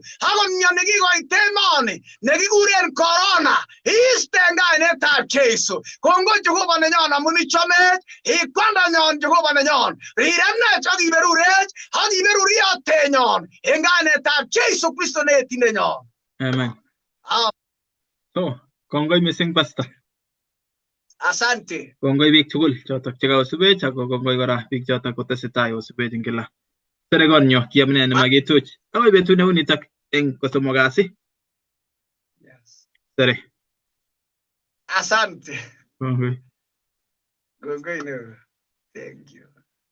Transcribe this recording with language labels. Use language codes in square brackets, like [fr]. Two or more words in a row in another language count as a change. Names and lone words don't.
[kln] Akot mioni kikoit emoni nekikuren corona iiste eng kainetab Jeiso. Kongoi Jehova nenyon amun ichomech ikwandanyon Jehova nenyon riremnech ak iberurech ak iberur iyotenyon eng kainetab Jeiso Kristo ne etindenyon. Amen. So, kongoi mising pastor. Asante. Kongoi biik tugul chotok chekakosubech ako kongoi kora biik chotok kotesetai kosubech eng kila. Tere konyo kiamune nemakituch. Akoi betut neu nitok eng kosomok kasi. Yes. Tere. Asante. Kongoi. Kongoi neo. [en] Thank you.